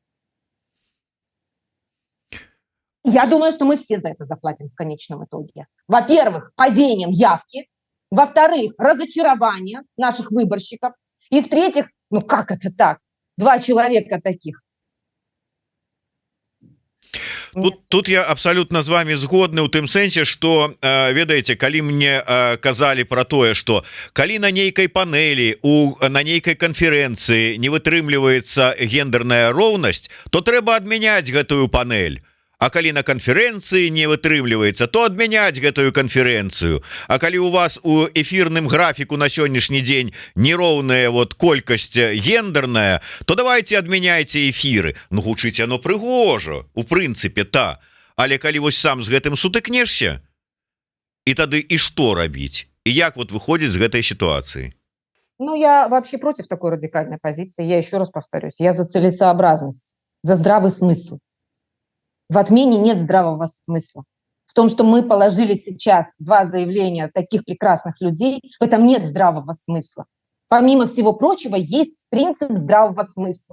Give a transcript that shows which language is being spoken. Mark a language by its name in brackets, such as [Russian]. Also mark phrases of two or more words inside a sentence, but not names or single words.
[Russian] Я думаю, что мы все за это заплатим в конечном итоге. Во-первых, падением явки. Во-вторых, разочарование наших выборщиков. И в-третьих, ну как это так? 2 человека таких. [Belarusian] Тут я абсолютно з вами згодны ў тым сэнсе, што ведаеце, калі мне казалі пра тое, што калі на нейкай панелі на нейкай канферэнцыі не вытрымліваецца гендерная роўнасць, то трэба адмяняць гэтую панель. А калі на канферэнцыі не вытрымліваецца, то адмяняць гэтую канферэнцыю. А калі у вас у эфірным графіку на сённяшні дзень нероўная вот колькасць гендерная, то давайте адмяняйце эфіры. Ну гучыць оно прыгожа, у прынцыпе але калі вось сам з гэтым сутыкнешся, і тады і што рабіць? І як вот выходзіць з гэтай сітуацыі? [Russian] Ну я вообще против такой радикальной позиции. Я еще раз повторюсь, я за целесообразность, за здравый смысл. В отмене нет здравого смысла. В том, что мы положили сейчас 2 заявления таких прекрасных людей, в этом нет здравого смысла. Помимо всего прочего, есть принцип здравого смысла.